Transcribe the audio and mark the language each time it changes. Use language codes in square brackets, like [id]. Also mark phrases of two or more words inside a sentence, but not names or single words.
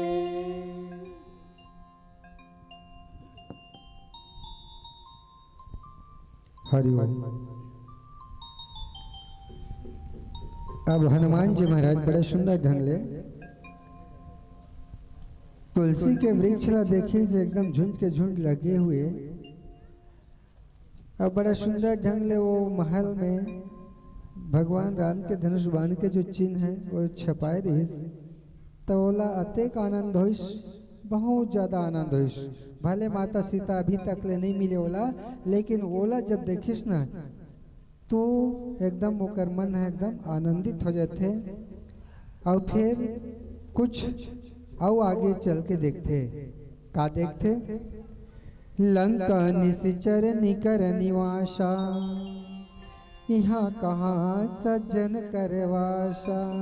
[hne] हरिओम। अब हनुमान जी महाराज बड़े सुंदर ढंग ले तुलसी के वृक्ष ला देखिए जो एकदम झुंड के झुंड लगे हुए। अब बड़ा सुंदर ढंग ले वो महल में भगवान राम के धनुष बाण के जो चिन्ह है वो छपाए रहीस, तो ओला अतेक आनंद होइस, बहुत ज़्यादा आनंद होइस। भले माता सीता अभी तक ले नहीं मिले ओला, लेकिन ओला जब देखिस ना तो एकदम ओकर मन है एकदम आनंदित हो जाते। और फिर कुछ और आगे चल के देखते, का देखते, [awa] लंका निश्चर निकर निवासा, यहाँ कहाँ सज्जन करवासा।